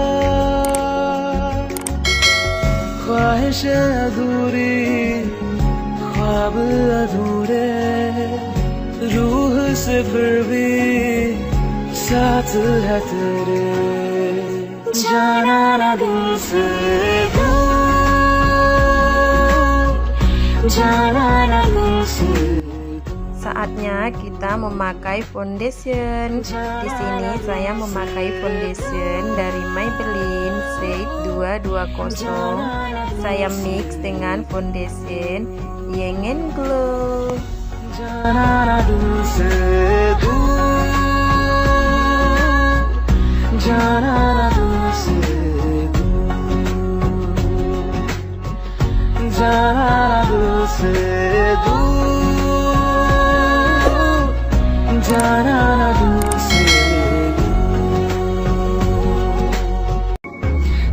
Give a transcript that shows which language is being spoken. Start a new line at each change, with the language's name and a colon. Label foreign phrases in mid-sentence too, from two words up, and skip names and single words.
Hindi: ख्वाहिश अधूरी, ख्वाब अधूरे, रूह से फिर भी साथ है तेरे। जाना ना दिल से दूर, जाना ना दिल से।
Indonesian: Saatnya kita memakai foundation. Di sini saya memakai foundation dari Maybelline Shade 220. Saya mix dengan foundation Young and Glow.
Hindi: जाना ना दिल से दूर, जाना ना दिल से दूर, जाना ना दिल से दूर, जाना ना दिल से दूर।